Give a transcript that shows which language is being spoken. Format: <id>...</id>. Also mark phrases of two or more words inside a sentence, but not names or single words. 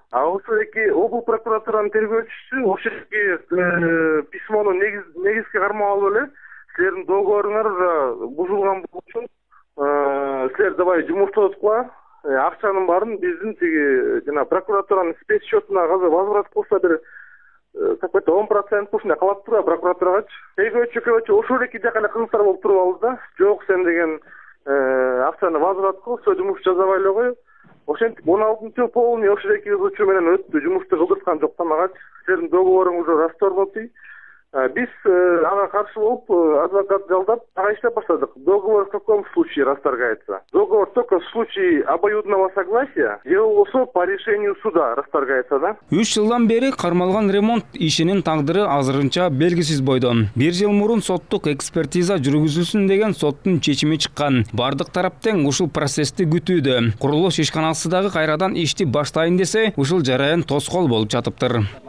<ky>Ошо эки обл прокуратуранын тергөөчүсү ошо письмону негизги кармап алып эле силердин договоруңар бузулган үчүн силер давай жумуштотукла, акчанын баарын биздин тиги жана прокуратуранын спецсчетуна возврат кылса бир какой-то 10% ушундай калат тура прокуратурагачы. Тергөөчү ошол эки жака эле кызыктар болуп туруп алды да. Жок сен деген акчаны возврат кыл, жумуш жасабай эле кой. Ошентип 16-чы полный ошол эки учур менен өттү. Жумушту кылдырткан жок тамагачы. Силердин договоруңуз расторгнутый. Биз ага каршы болуп адвокат жалдап ага иштеп баштадык.</ky> <ru>Договор в каком случае расторгается? Договор только в случае обоюдного согласия,</ru> <ky>же болбосо</ky> <ru>по решению суда расторгается, да?</ru> <ky>3 жылдан бери кармалган ремонт ишинин тагдыры азырынча белгисиз бойдо. 1 жыл мурун соттук экспертиза жүргүзүлсүн деген соттун чечими чыккан. Бардык тарап тең ушул процессти күтүүдө. Курулуш ишканасы дагы кайрадан ишти баштайын десе, ушул жараян тоскоол болуп жатыптыр.</ky>